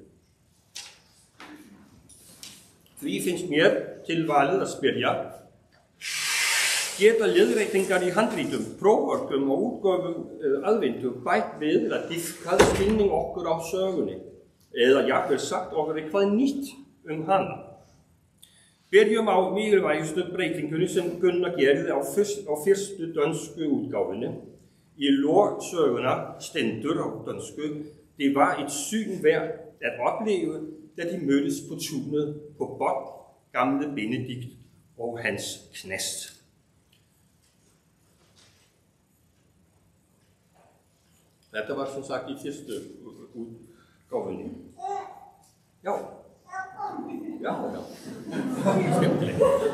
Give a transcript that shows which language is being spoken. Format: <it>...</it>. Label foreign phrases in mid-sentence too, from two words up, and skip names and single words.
<is>Því finnst mér til valið að spyrja, geta leiðréttingar í handritum, próförkum og útgáfum aðvendu bætt við að dýpka skilning okkur á sögunni, eða jafnvel sagt okkur eitthvað nýtt hana. Byrjum á mikilvægustu breytingunni sem Gunnar gerði á fyrstu dönsku útgáfinni. I lok söguna stendur á dønsku,</is> <da>det var et syn værd at opleve, da de mødtes på tunet på Bob, gamle Benedikt og hans knast.</da> <is>Þetta var som sagt í fyrstu útgáfinni. Já. Já. Skemmtilegt.</is>